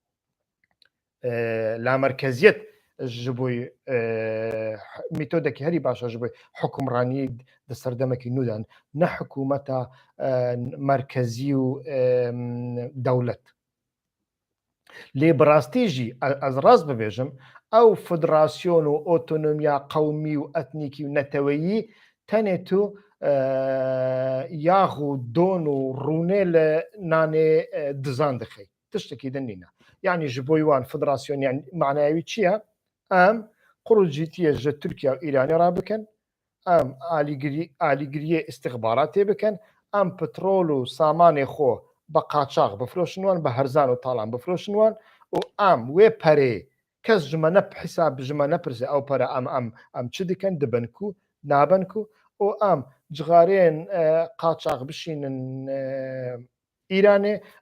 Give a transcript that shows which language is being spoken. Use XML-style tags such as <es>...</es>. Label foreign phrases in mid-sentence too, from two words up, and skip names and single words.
<ku>lamerkeziyet ji bo mîtodekî herî baş e ji bo hukmraniyê di ser demekî nû dan ne hikûmeta merkezî û dewlet lê bi rastî jî ez rast bibêjim ew federasyon û otonomiya qewmî û etnîkî û neteweyî tenê tu یاغ و دۆن و ڕوونێ لە نانێ دزان دەخەی تشتێکی دەنینە یعنی ji بۆی وان فدراسیۆنیان معناوی چییە؟ ئەم قڕوجیتیە ژە تورکیا و ئیرانی ڕابکەن ئەم ئالیگریە استخبارات تێ بکەن ئەم پترۆل و سامانێ خۆ بە قاچاق بفرۆشنوان بە هەرزان و تاڵان بفرۆشنوان و ئەم وێ پەرێ کەس ژمە حساب ژمە نەپرسێ ئەو پەرە ئەم چ دکەن دبنکو نابنکو و ئەم جغارێن قاچاق بشینن ئیرانێ</ku>